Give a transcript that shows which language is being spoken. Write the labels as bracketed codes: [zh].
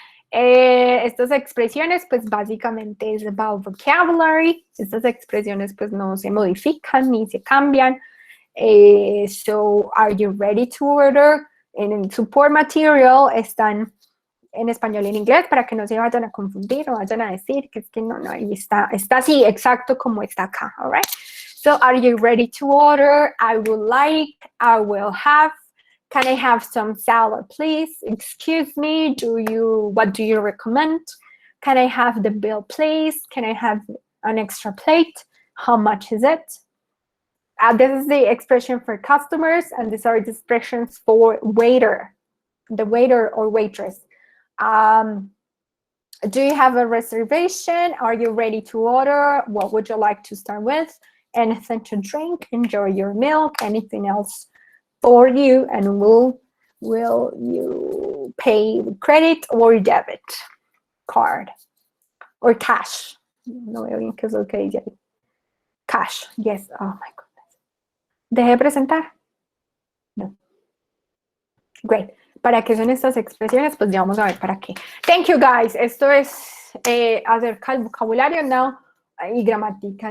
[es] Estas expresiones, pues básicamente es [en] about vocabulary. [es] Estas expresiones, pues no se modifican ni se cambian. [en] So, are you ready to order? [es] En el support material están en español y en inglés para que no se vayan a confundir o vayan a decir que es que no, ahí está así, exacto como está acá, all right? [en] So, are you ready to order? I would like, I will have. Can I have some salad, please? Excuse me, what do you recommend? Can I have the bill, please? Can I have an extra plate? How much is it? This is the expression for customers, and these are the expressions for waiter, the waiter or waitress. Do you have a reservation? Are you ready to order? What would you like to start with? Anything to drink? Enjoy your meal. Anything else for you? And will you pay with credit or debit card or cash? [es] No veo bien qué es lo que dice ahí. [en] Cash, yes. Oh my goodness. [es] ¿Dejé de presentar? [en] No. Great. [es] ¿Para qué son estas expresiones? Pues ya vamos a ver para qué. [en] Thank you, guys. [es] Esto es acerca del vocabulario now y gramática.